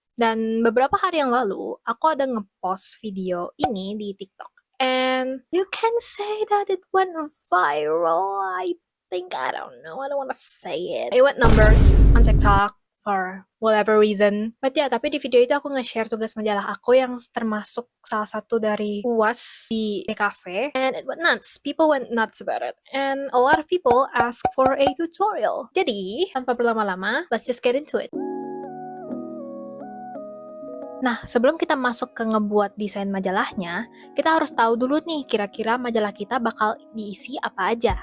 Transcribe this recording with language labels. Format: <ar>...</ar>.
<id>Dan beberapa hari yang lalu, aku ada ngepost video ini di TikTok.</id> <en>And you can say that it went viral. I don't know, I don't wanna say it. It went numbers on TikTok for whatever reason.</en> <id>But ya, tapi di video itu aku nge-share tugas majalah aku yang termasuk salah satu dari UAS di DKV.</id> <en>And it went nuts. People went nuts about it. And a lot of people asked for a tutorial.</en> <id>Jadi, tanpa berlama-lama,</id> <en>let's just get into it.</en> <id>Nah, sebelum kita masuk ke ngebuat desain majalahnya, kita harus tahu dulu nih kira-kira majalah kita bakal diisi apa aja.</id>